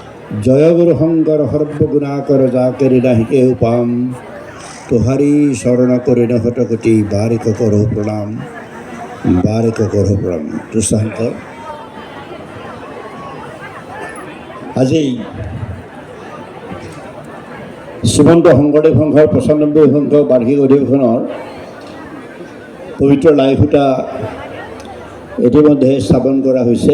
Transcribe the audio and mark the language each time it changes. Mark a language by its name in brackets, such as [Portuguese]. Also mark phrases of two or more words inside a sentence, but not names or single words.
[Assamese] জয় গুরু শঙ্কর সর্বগুণাকর যাকে নাহিকে উপাম তোহারি শরণ করে নহত কোটি বারিক করো প্রণাম তুষান্ত আজি শ্ৰীমন্ত শংকৰদেৱ সংঘৰ ৯৫ সংখ্যক বাৰ্ষিক অধিৱেশনৰ পবিত্ৰ লাইখুটা ইতিমধ্যে স্থাপন কৰা হৈছে।